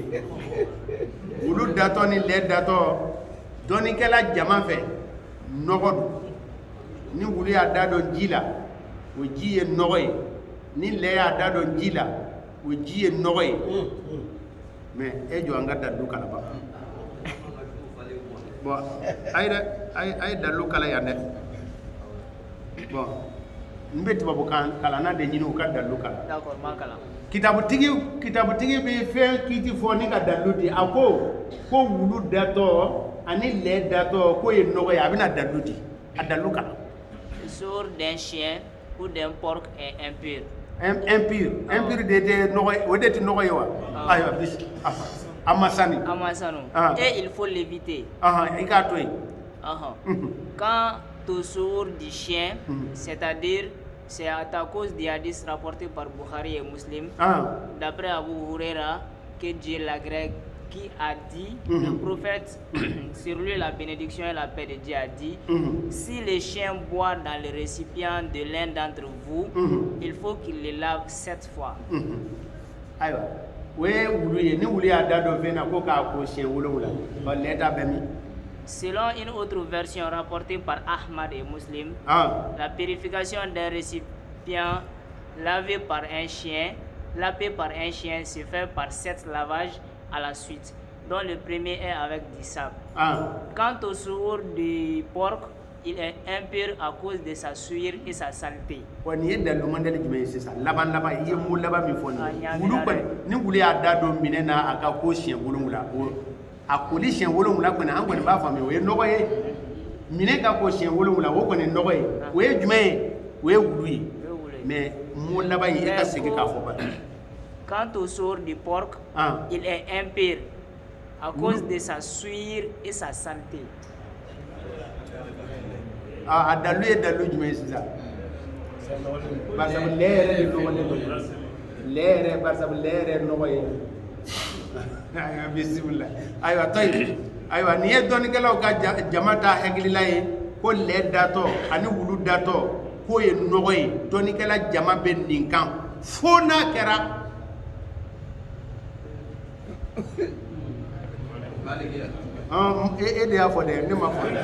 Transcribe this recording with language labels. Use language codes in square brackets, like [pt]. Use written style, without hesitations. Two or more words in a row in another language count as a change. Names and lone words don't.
[bm] wulu datɔ ni lɛ datɔ dɔnnikɛla jama fɛ nɔgɔ don ni wulu y'a da dɔn ji la o ji ye nɔgɔ ye ni lɛ y'a da dɔn ji la o ji ye nɔgɔ ye mais e jɔ an ka dalu kala ban bon a ye dalu kala yan dɛ bon n bɛ tubabu kalanna de ɲini u ka dalu kala d'accord ma kalan kitabutigi bɛ fɛn kiiti fɔ ni ka dalu di a ko wulu datɔ ani lɛ datɔ k'o ye nɔgɔ ye a bɛna dalu di a dalu kala [fr] le sort d'un chien ou d'un porc est impur [bm] impur de tɛ nɔgɔ ye o de tɛ nɔgɔ ye wa ayiwa bisi a ma sani [fr] et il faut l'éviter [bm] i k'a to yen [fr] quand au sort du chien c'est-à-dire c'est à cause des hadiths rapportés par Bukhari et Muslim d'après Abu Huraira que Dieu l'agrée qui a dit le prophète sur lui la bénédiction et la paix de Dieu a dit si le chien boit dans le récipient de l'un d'entre vous il faut qu'il le lave 7 fois [bm] ayiwa o ye wulu ye ni wulu y'a da dɔ fɛn na ko k'a ko siɲɛ 7 lɛ ta bɛ min. [fr] Selon une autre version rapportée par Ahmad et Muslim, la purification d'un récipient lavé par un chien se fait par 7 lavages à la suite, dont le premier est avec du sable. Quant au sourd du porc, il est impur à cause de sa souillure et sa saleté. [bm] Ni wulu y'a da don minɛ na a ka ko siɲɛ 7 a koli siɲɛ 7 kɔni an kɔni b'a faamuya o ye nɔgɔ ye minɛ ka ko siɲɛ 7 o kɔni ye nɔgɔ ye o ye jumɛn ye o ye wulu ye mais mo laban ye e ka segin k'a fɔ ba. [fr] Quant au sort du porc, il est impur à cause de sa souillure et sa saleté. [bm] A dalu ye dalu jumɛn ye sisan barisabu lɛ yɛrɛ de nɔgɔlen don lɛ yɛrɛ barisabu lɛ yɛrɛ nɔgɔ ye ayiwa bisimila ayiwa to yen ayiwa nin ye dɔnnikɛlaw ka jama ta hakilila ye ko lɛ datɔ ani wulu datɔ k'o ye nɔgɔ ye dɔnnikɛla jama bɛ nin kan fo n'a kɛra e de y'a fɔ dɛ ne ma fɔ